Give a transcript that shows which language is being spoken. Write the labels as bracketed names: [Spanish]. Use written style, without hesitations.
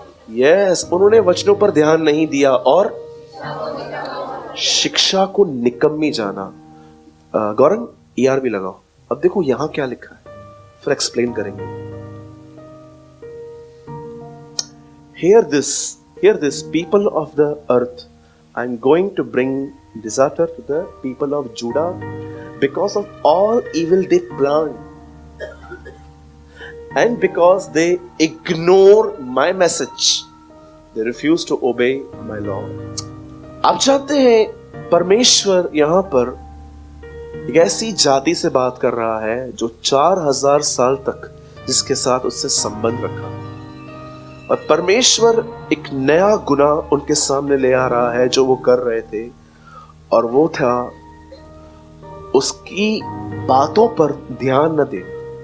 [Hindi] Yes, उन्होंने वचनों पर ध्यान नहीं दिया और शिक्षा को निकम्मी जाना। गौरंग ERV लगाओ। अब देखो यहां क्या लिखा है, फिर एक्सप्लेन करेंगे। [English] Hear this people of the earth, I am going to bring disaster to the people of Judah because of all evil they plan and because they ignore my message, they refuse to obey my law। [Hindi] आप जानते हैं परमेश्वर यहां पर एक ऐसी जाति से बात कर रहा है जो 4000 साल तक जिसके साथ उससे संबंध रखा, और परमेश्वर एक नया गुनाह उनके सामने ले आ रहा है जो वो कर रहे थे, और वो था उसकी बातों पर ध्यान न देना।